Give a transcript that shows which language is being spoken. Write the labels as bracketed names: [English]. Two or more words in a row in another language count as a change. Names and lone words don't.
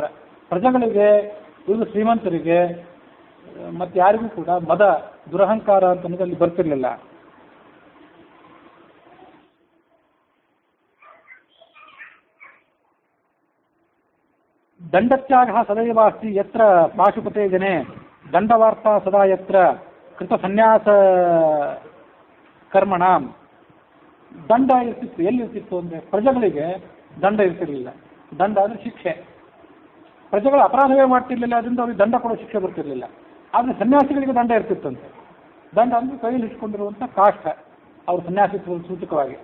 [Kannada] ಪ್ರಜೆಗಳಿಗೆ, ಉಳಿದ ಶ್ರೀಮಂತರಿಗೆ ಮತ್ತೆ ಯಾರಿಗೂ ಕೂಡ ಮದ, ದುರಹಂಕಾರ ಅಂತ ಅನ್ನೋದು ಅಲ್ಲಿ ಬರ್ತಿರ್ಲಿಲ್ಲ. [Sanskrit] ದಂಡತ್ಯಾಗ ಸದೈವ ಅಸ್ತಿ ಯತ್ರ ಪಾಶುಪತೆ ಜನೆ ದಂಡವಾರ್ತಾ ಸದಾ ಯತ್ರ ಕೃತ ಸನ್ಯಾಸ ಕರ್ಮಣ. [Kannada] ದಂಡ ಇರ್ತಿತ್ತು, ಎಲ್ಲಿರ್ತಿತ್ತು ಅಂದರೆ ಪ್ರಜೆಗಳಿಗೆ ದಂಡ ಇರ್ತಿರ್ಲಿಲ್ಲ. ದಂಡ ಅಂದರೆ ಶಿಕ್ಷೆ. ಪ್ರಜೆಗಳು ಅಪರಾಧವೇ ಮಾಡ್ತಿರ್ಲಿಲ್ಲ, ಅದರಿಂದ ಅವ್ರಿಗೆ ದಂಡ ಕೊಡೋ ಶಿಕ್ಷೆ ಬರ್ತಿರ್ಲಿಲ್ಲ. ಆದರೆ ಸನ್ಯಾಸಿಗಳಿಗೆ ದಂಡ ಇರ್ತಿತ್ತಂತೆ. ದಂಡ ಅಂದರೆ ಕೈಯಲ್ಲಿ ಇಟ್ಕೊಂಡಿರುವಂಥ ಕಾಷ್ಟ, ಅವ್ರ ಸನ್ಯಾಸಿತ್ವದ ಸೂಚಕವಾಗಿ.